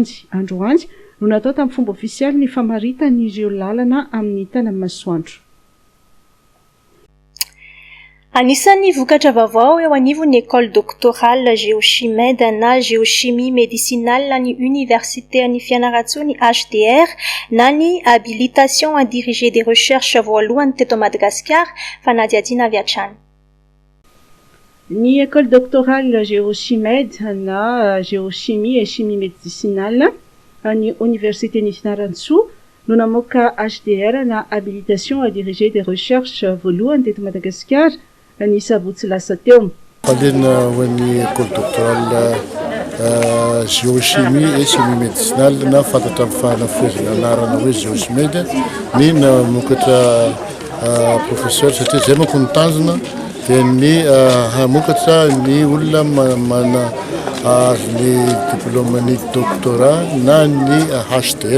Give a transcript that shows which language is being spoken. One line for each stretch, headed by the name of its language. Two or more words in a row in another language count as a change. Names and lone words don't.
Malagasy: Androany no natao tamin'ny fomba ofisialy ny famaritan'ireo lalana amin'ny Tanamasoandro. Anisan'ny vokatra vaovao eo anivon'ny
French: école doctorale géochimède
Malagasy: na
French: géochimie médicinale
Malagasy: ny universitéan'ny Fianarantsoa ny HDR na ny
French: habilitation à diriger des recherches
Malagasy: voalohany teto Madagasikara fa nadiadiana avy hatrany. Ny
French: école doctorale géochimède
Malagasy: na
French: géochimie et chimie médicinale
Malagasy: ny universitén'ny Fianarantsoa no namoaka HDR na
French: habilitation à diriger des recherches
Malagasy: voalohany teto Madagasikara ny sabotsy lasa teo. Falena ho an'ny
French: école doctorale géochimie et chimie médicinale
Malagasy: na fantatra amin'ny fanafoezana anarana hoe géochimède ny namokatra professeur satria zay manko ny tanjona dia ny hamokatra ny olona mana ny diplôme ny doctorat na ny HDR.